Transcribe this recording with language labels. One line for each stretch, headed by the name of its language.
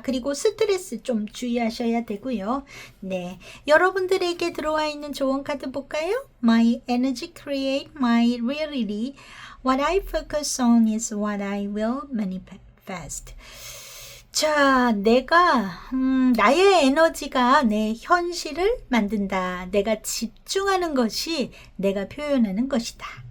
Korean: 그리고 스트레스 좀 주의하셔야 되고요. 네, 여러분들에게 들어와 있는 조언 카드 볼까요?
English: My energy create my reality. What I focus on is what I will manifest.
Korean: 자, 나의 에너지가 내 현실을 만든다. 내가 집중하는 것이 내가 표현하는 것이다.